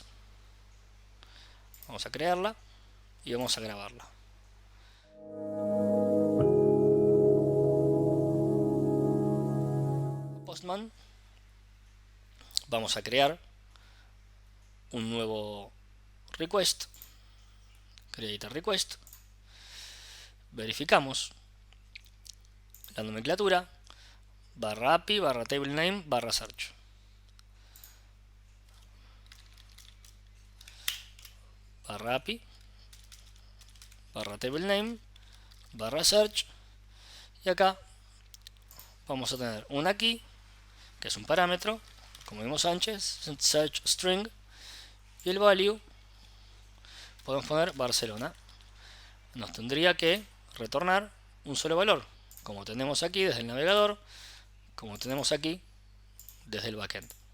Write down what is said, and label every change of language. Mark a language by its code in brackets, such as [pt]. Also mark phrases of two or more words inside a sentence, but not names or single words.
[es] Vamos a crearla y vamos a grabarla. Postman, vamos a crear un nuevo request, [en] create a request, [es] verificamos la nomenclatura, barra API, barra [en] table name, [es] barra search. Barra API, barra [en] table name, [es] barra search, y acá vamos a tener una key, que es un parámetro, como vimos antes, [en] search string, [es] y el value podemos poner Barcelona. Nos tendría que retornar un solo valor, como tenemos aquí desde el navegador, como tenemos aquí desde el backend.